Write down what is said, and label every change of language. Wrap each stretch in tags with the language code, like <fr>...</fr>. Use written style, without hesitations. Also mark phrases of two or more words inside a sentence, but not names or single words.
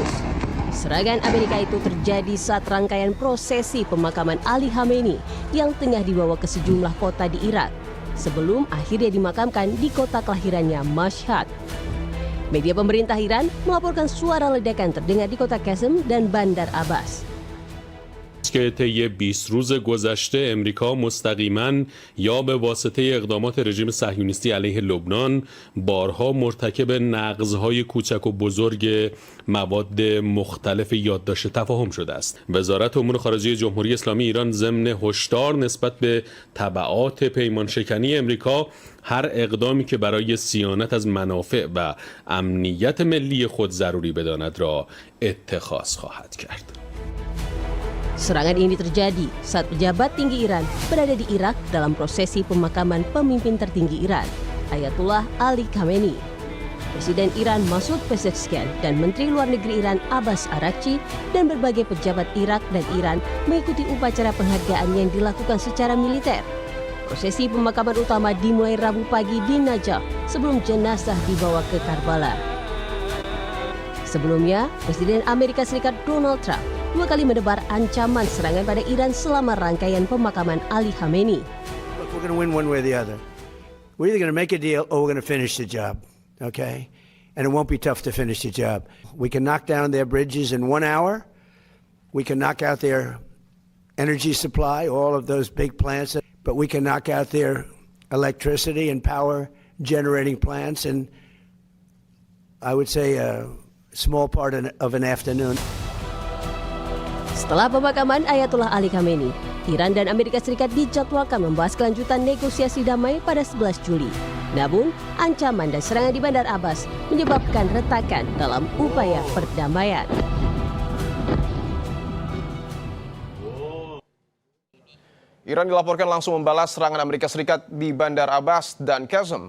<id>Serangan Amerika itu terjadi saat rangkaian prosesi pemakaman Ali Khamenei yang tengah dibawa ke sejumlah kota di Irak sebelum akhirnya dimakamkan di kota kelahirannya Mashhad. Media pemerintah Iran melaporkan suara ledakan terdengar di kota Qasem dan Bandar Abbas.</id> <fa>که طی 20 روز گذشته امریکا مستقیما یا به واسطه اقدامات رژیم صهیونیستی علیه لبنان بارها مرتکب نقض‌های کوچک و بزرگ مواد مختلف یادداشت تفاهم شده است. وزارت امور خارجه جمهوری اسلامی ایران ضمن هشدار نسبت به تبعات پیمانشکنی امریکا هر اقدامی که برای صیانت از منافع و امنیت ملی خود ضروری بداند را اتخاذ خواهد کرد.</fa> <id>Serangan ini terjadi saat pejabat tinggi Iran berada di Irak dalam prosesi pemakaman pemimpin tertinggi Iran, Ayatullah Ali Khamenei. Presiden Iran Masoud Pezeshkian dan Menteri Luar Negeri Iran Abbas Araghchi dan berbagai pejabat Irak dan Iran mengikuti upacara penghargaan yang dilakukan secara militer. Prosesi pemakaman utama dimulai Rabu pagi di Najaf sebelum jenazah dibawa ke Karbala. Sebelumnya, Presiden Amerika Serikat Donald Trump 2 kali menebar ancaman serangan pada Iran selama rangkaian pemakaman Ali Khamenei.</id> <en>Look, we're going to win one way or the other. We're either going to make a deal or we're going to finish the job, okay? And it won't be tough to finish the job. We can knock down their bridges in 1 hour. We can knock out their energy supply, all of those big plants, but we can knock out their electricity and power generating plants in, I would say, a small part of an afternoon.</en> <id>Setelah pemakaman Ayatullah Ali Khamenei, Iran dan Amerika Serikat dijadwalkan membahas kelanjutan negosiasi damai pada 11 Juli. Namun, ancaman dan serangan di Bandar Abbas menyebabkan retakan dalam upaya perdamaian. Iran dilaporkan langsung membalas serangan Amerika Serikat di Bandar Abbas dan Qasem.</id>